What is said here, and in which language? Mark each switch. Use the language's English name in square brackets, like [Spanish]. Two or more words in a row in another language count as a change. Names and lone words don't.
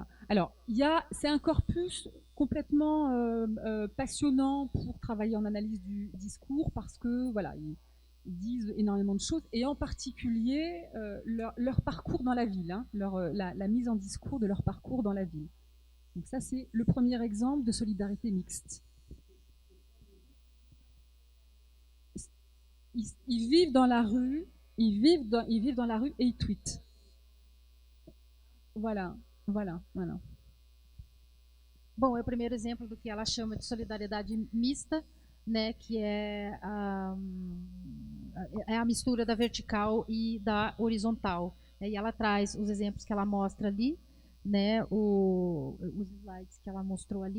[French] Alors, c'est un corpus complètement passionnant pour travailler en analyse du discours, parce que voilà, ils disent énormément de choses, et en particulier leur parcours dans la ville, hein, la mise en discours de leur parcours dans la ville. Donc ça, c'est le premier exemple de solidarité mixte. Ils vivent dans la rue, ils vivent dans la rue et ils tweetent. Voilà. [Portuguese] Bom, é o primeiro exemplo do que ela chama de solidariedade mista, né, que é a mistura da vertical e da horizontal. E ela traz os exemplos que ela mostra ali, né, os slides que ela mostrou ali.